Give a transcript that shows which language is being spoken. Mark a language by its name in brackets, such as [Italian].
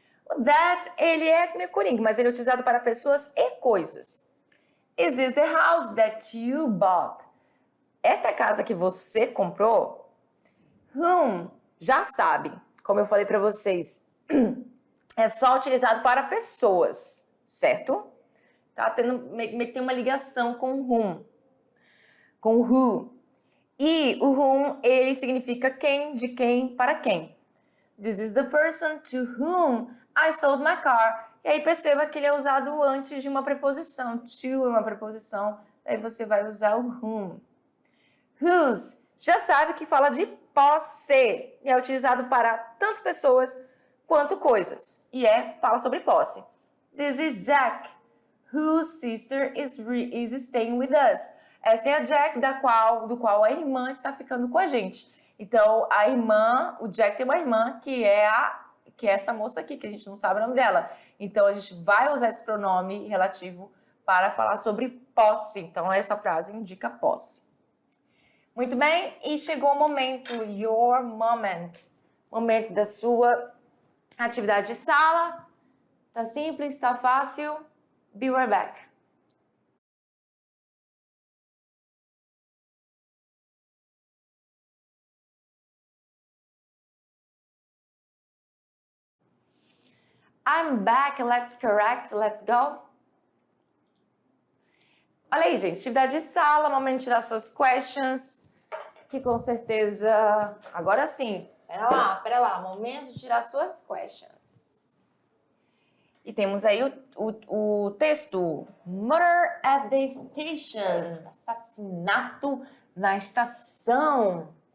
[Portuguese] O that, ele é meio coringa, mas ele é utilizado para pessoas e coisas. [English] Is this the house that you bought? [Portuguese] Esta casa que você comprou? Whom, já sabe, como eu falei para vocês, é só utilizado para pessoas, certo? Tá meio que tem uma ligação com whom, com who. E o whom, ele significa quem, de quem, para quem. [English] This is the person to whom I sold my car. [Portuguese] E aí perceba que ele é usado antes de uma preposição. To é uma preposição, aí você vai usar o whom. Whose, já sabe que fala de posse. E é utilizado para tanto pessoas quanto coisas. E fala sobre posse. [English] This is Jack, whose sister is staying with us. [Portuguese] Esta é a Jack, do qual a irmã está ficando com a gente. Então, a irmã, o Jack tem uma irmã que é essa moça aqui, que a gente não sabe o nome dela. Então, a gente vai usar esse pronome relativo para falar sobre posse. Então, essa frase indica posse. Muito bem, e chegou o momento, [English] your moment. [Portuguese] Momento da sua atividade de sala. Tá simples, tá fácil. [English] Be right back. I'm back, let's correct, let's go. [Portuguese] Olha aí, gente, atividade de sala, momento de tirar suas questions, que com certeza, agora sim, pera lá, momento de tirar suas questions. E temos aí o texto Murder at the Station, assassinato na estação.